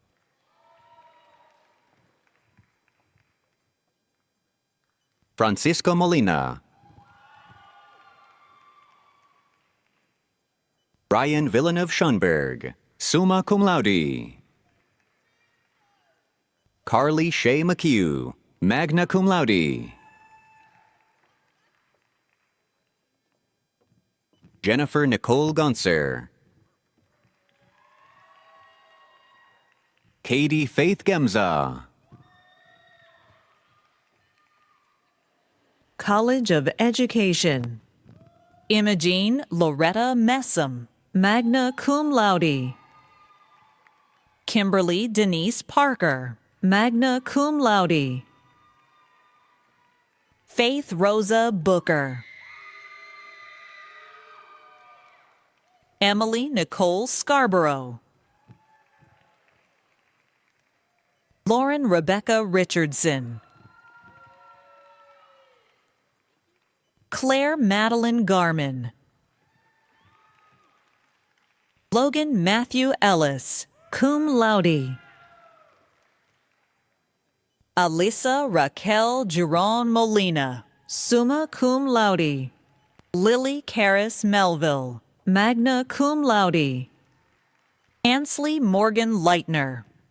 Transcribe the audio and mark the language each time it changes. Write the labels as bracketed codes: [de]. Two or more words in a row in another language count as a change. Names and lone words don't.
[en] Francisco Molina. Ryan Villeneuve-Schonberg, [la] summa cum laude. [en] Carly Shea McHugh, [la] magna cum laude. [en] Jennifer Nicole Gonser. Katie Faith Gemza. College of Education. Imogene Loretta Messam, [la] magna cum laude. [en] Kimberly Denise Parker, [la] magna cum laude. [en] Faith Rosa Booker. Emily Nicole Scarborough. Lauren Rebecca Richardson. Claire Madeline Garman. Logan Matthew Ellis, [la] cum laude. [en] Alyssa Raquel Giron Molina, [la] summa cum laude. [en] Lily Karis Melville, [la] magna cum laude. [en] Ansley Morgan Leitner.